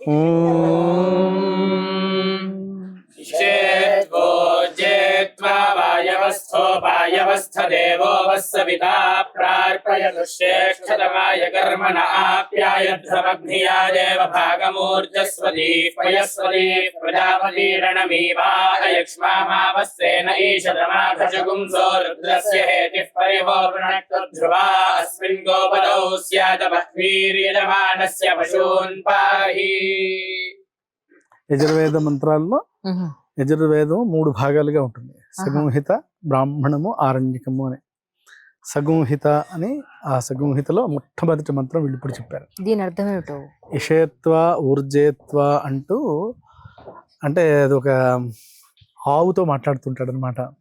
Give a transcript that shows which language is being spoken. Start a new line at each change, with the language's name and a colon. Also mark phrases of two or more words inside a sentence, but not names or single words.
Sanskrit: वायवस्थो वस्सविता प्रार्पयतु श्रेष्ठतमाय कर्मण आप्यायध्वमग्निया देव भागमूर्जस्वती पयस्वती प्रजापतिरणमीवायक्ष्मामावस्तेन ईशतमाधजगुंसो रुद्रस्य हेतिः परिवो वृणक्तध्रुवा अस्मिन् गोपदौ स्यादवह्वीर्यजमानस्य पशून् पाहि.
Telugu: యజుర్వేద మంత్రాల్లో యజుర్వేదం 3 భాగాలుగా ఉంటుంది. సగంహిత, బ్రాహ్మణము, ఆరణ్యకము అని. సగంహిత అని ఆ సగంహితలో మొట్టమొదటి మంత్రం వీళ్ళు ఇప్పుడు చెప్పారు. దీని అర్థం ఏమిటో?
Sanskrit: ఇషేత్వ ఊర్జేత్వ
Telugu: అంటూ, అంటే అదొక ఆవుతో మాట్లాడుతుంటాడు అనమాట.